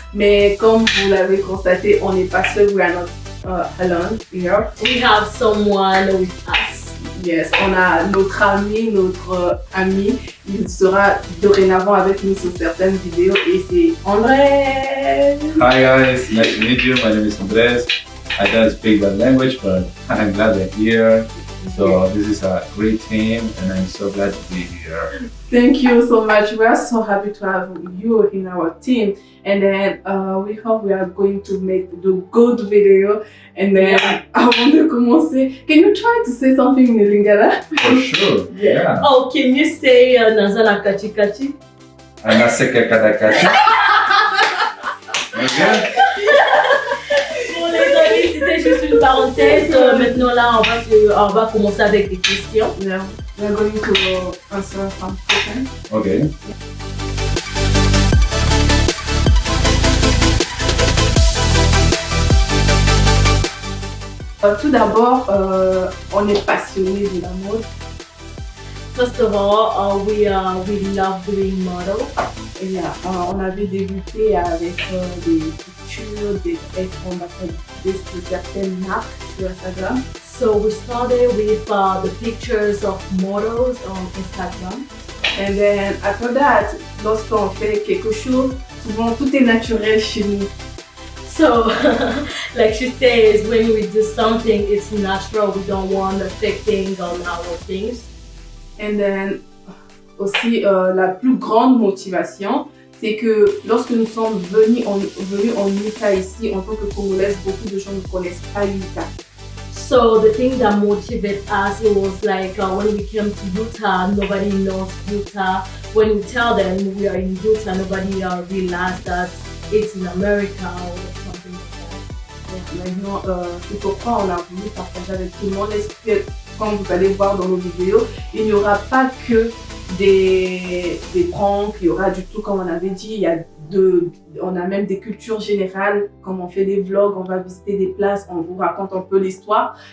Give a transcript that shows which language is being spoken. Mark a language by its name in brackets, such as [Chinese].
[French] Mais comme vous l'avez constaté, on n'est pas seul. [English] We are not alone here. We have someone with us. Yes, [French] on a notre ami. Il sera dorénavant avec nous sur certaines vidéos et c'est Andrés. [English] Hi guys, nice to meet you. My name is Andrés. I don't speak that language, but I'm glad they're here. So this is a great team and I'm so glad to be here. Thank you so much. We are so happy to have you in our team. And then we hope we are going to make the good video. And then [French] avant de commencer, [English] can you try to say something in Lingala? For sure, yeah. Oh, can you say [Lingala] Nazana Kachi Kachi? Anaseka Kadakachi. [English] Okay? [French] Bon les amis, c'était juste une parenthèse. Maintenant là, on va commencer avec des questions. [English] Yeah, we are going to answer some questions. Okay. [French] Tout d'abord, on est passionné de la mode. [English] First of all, we love doing model. [French] Et on avait débuté avec des pictures, d'être ambassadrices de certaines marques sur Instagram. [English] So we started with the pictures of models on Instagram. And then after that, [French] lorsqu'on fait quelque chose, souvent tout est naturel chez nous. [English] So, like she says, when we do something, it's natural. We don't want a fake thing on our things. And then [French] aussi, la plus grande motivation, c'est que lorsque nous sommes venus en Utah ici, en tant que Congolaises, beaucoup de gens ne connaissent pas Utah. [English] So the thing that motivated us, it was like when we came to Utah, nobody knows Utah. When we tell them we are in Utah, nobody realized that it's in America or something like that. [French] Maintenant, c'est pourquoi on a voulu partager avec tout le monde. Et comme vous allez voir dans nos vidéos, il n'y aura pas que des pranks, il y aura du tout, comme on avait dit, on a même des cultures générales, comme on fait des vlogs, on va visiter des places, on vous raconte un peu l'histoire.